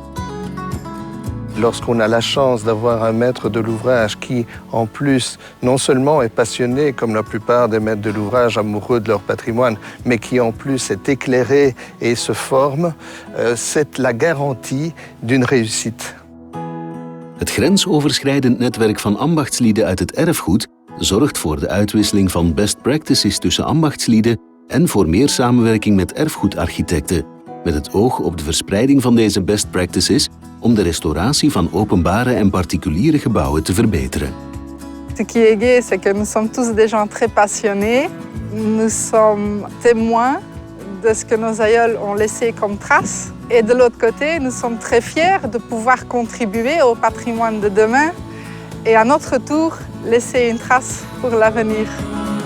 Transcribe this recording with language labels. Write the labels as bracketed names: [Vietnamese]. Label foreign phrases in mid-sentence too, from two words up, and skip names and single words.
[French] Lorsqu'on a la chance d'avoir un maître de l'ouvrage qui, en plus, non seulement est passionné, comme la plupart des maîtres de l'ouvrage, amoureux de leur patrimoine, mais qui, en plus, est éclairé et se forme, c'est la garantie d'une réussite. [Dutch] Het grensoverschrijdend netwerk van ambachtslieden uit het erfgoed zorgt voor de uitwisseling van [English] best practices [Dutch] tussen ambachtslieden en voor meer samenwerking met erfgoedarchitecten, met het oog op de verspreiding van deze [English] best practices [Dutch] om de restauratie van openbare en particuliere gebouwen te verbeteren. [French] Ce qui est gai, c'est que nous sommes tous des gens très passionnés. Nous sommes témoins de ce que nos aïeuls ont laissé comme trace. Et de l'autre côté, nous sommes très fiers de pouvoir contribuer au patrimoine de demain et à notre tour laisser une trace pour l'avenir.